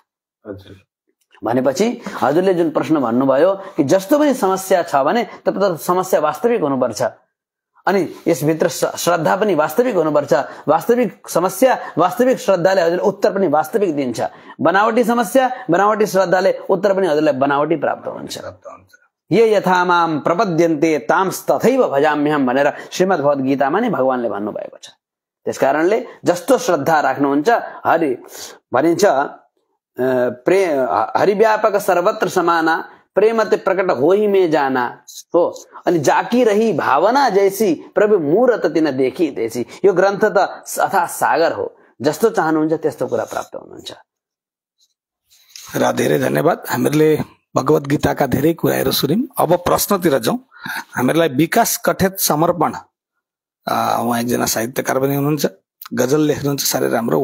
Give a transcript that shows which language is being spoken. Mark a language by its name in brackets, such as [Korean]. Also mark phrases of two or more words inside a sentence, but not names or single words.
[Nepali] भनेपछि हजुरले जुन प्रश्न भन्नुभयो कि जस्तो पनि समस्या छ भने त समस्या वास्तविक हुनुपर्छ, अनि यसभित्र श्रद्धा पनि वास्तविक हुनुपर्छ। वास्तविक समस्या वास्तविक श्रद्धाले हजुरले उत्तर पनि वास्तविक दिन्छ। बनावटी समस्या बनावटी श्रद्धाले उत्तर पनि हजुरलाई बनावटी प्राप्त हुन्छ। [Sanskrit] ये यथा माम प्रपद्यन्ते तांस तथैव भजाम्यहम [Nepali] भनेर श्रीमद् भगवत गीतामा नै भगवानले भन्नुभएको छ। त्यसकारणले जस्तो श्रद्धा राख्नुहुन्छ, हरि भनिन्छ [Awadhi] हरिव्यापक सर्वत्र समाना प्रेमते प्रकट हो ही में जाना हो, अनि जाकी रही भावना जैसी प्रभु मूरत तिन देखी तैसी। [Nepali] यो ग्रन्थ त अथा सागर हो, जस्तो चाहनुहुन्छ त्यस्तो कुरा प्राप्त हुनुहुन्छ। र धेरै धन्यवाद। हामीहरूले भगवत गीताका धेरै कुराहरू सुन्यौं। अब प्रश्नतिर जाउँ। हामीहरूलाई विकास कठेत समर्पण, उहाँ एकजना साहित्यकार पनि हुनुहुन्छ, गजल लेख्नुहुन्छ, साह्रै राम्रो।